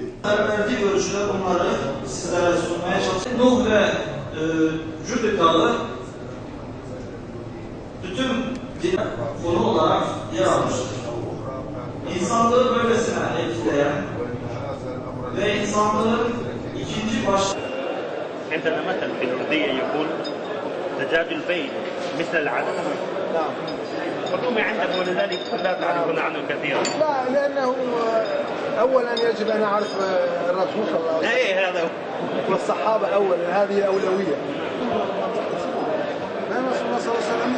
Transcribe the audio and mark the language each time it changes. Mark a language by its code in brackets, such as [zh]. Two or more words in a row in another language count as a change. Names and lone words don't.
[tr] Verdiği görüşler bunları sizlere sunmaya çalıştık. Nuh ve Cüd Dağı bütün konu olarak yer almıştır. İnsanlığı böylesine etkileyen ve insanlığın ikinci [ar] عندنا مثل في الأردية يقول دجاج البيت مثل العدس. نعم. الرومي عندك ولذلك لا تعرفون عنه كثيرا. لا لأنه أولا يجب أن أعرف الرسول صلى الله عليه وسلم. إيه هذا هو. والصحابة أولا هذه أولوية. لأن رسول الله صلى الله عليه وسلم